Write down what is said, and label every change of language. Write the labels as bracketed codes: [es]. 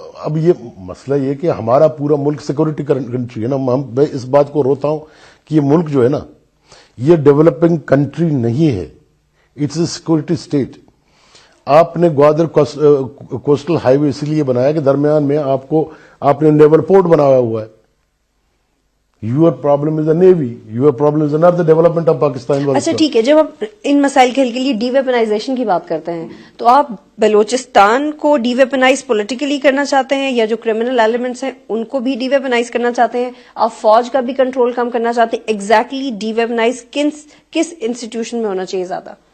[ur] اب یہ مسئلہ یہ کہ ہمارا پورا ملک سیکورٹی کنٹری ہے نا. میں اس بات کو روتا ہوں کہ یہ ملک جو ہے نا یہ ڈیولپنگ کنٹری نہیں ہے, [en] It's a security state. [ur] آپ نے گوادر کوسٹل ہائی وے اسی لیے بنایا کہ درمیان میں آپ نے نیول پورٹ بنایا ہوا ہے. [en] Your problem is a navy, your problem is not the development of Pakistan. [ur] اچھا ٹھیک ہے, جب آپ ان مسائل کے حل کے لیے ڈی ویپنائزیشن کی بات کرتے ہیں تو آپ بلوچستان کو ڈی ویپنائز پولیٹیکلی کرنا چاہتے ہیں, یا جو کرمنل ایلیمنٹس ہیں ان کو بھی ڈی ویپنائز کرنا چاہتے ہیں؟ آپ فوج کا بھی کنٹرول کم کرنا چاہتے ہیں؟ ایگزیکٹلی ڈی ویپنائز کس انسٹیٹیوشن میں ہونا چاہیے زیادہ؟